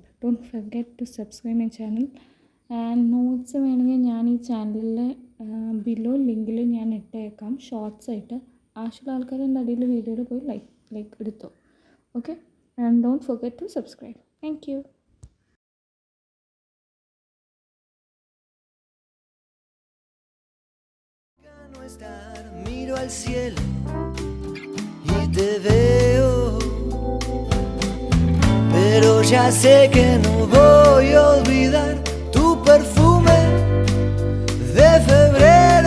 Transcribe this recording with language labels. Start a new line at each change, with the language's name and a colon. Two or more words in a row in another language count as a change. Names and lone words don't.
English: Don't forget to subscribe my channel. and notes
Malayalam: വേണമെങ്കിൽ ഞാൻ ഈ ചാനലിൽ
English: below link
Malayalam: ഞാൻ ഇട്ടേക്കാം ഷോർട്സ് ആയിട്ട്. ആവശ്യമുള്ള ആൾക്കാർ എൻ്റെ അടിയിൽ വീഡിയോയിൽ പോയി ലൈക്ക് എടുത്തോ.
English: Okay, and don't forget to subscribe. Thank you.
Spanish: Miro al cielo y te veo, pero ya sé que no voy a olvidar tu perfume de febrero.